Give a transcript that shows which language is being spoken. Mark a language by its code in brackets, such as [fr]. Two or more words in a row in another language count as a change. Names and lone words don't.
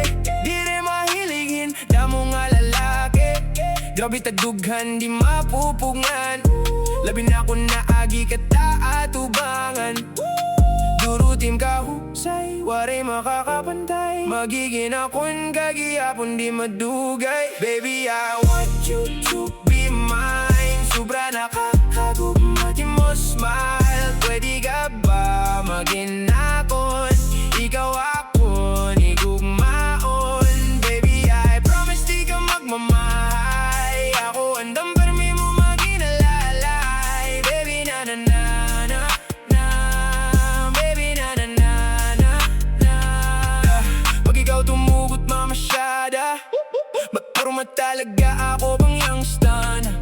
[war] Di rin mahiligin, damo nga lalaki. Grabe tadughan, di mapupungan. Labi na ko naagi ka taatubangan. Durutim ka husay, waray makakapantay. Magiging akong kagiyapon di madugay. [en] Baby, I want you to be mine. [war] Sobra nakakagugma, di mo smile. Pwede ka ba maging akon? Ikaw akon, igugmaon. [en] Baby, I promise [war] di ka magmamahay. Ako andam permi mo maging alalay. Baby, na na na na na. Baby, na na na na na. Pag ikaw tumugot mamasyada, magpurma talaga ako bang youngster na.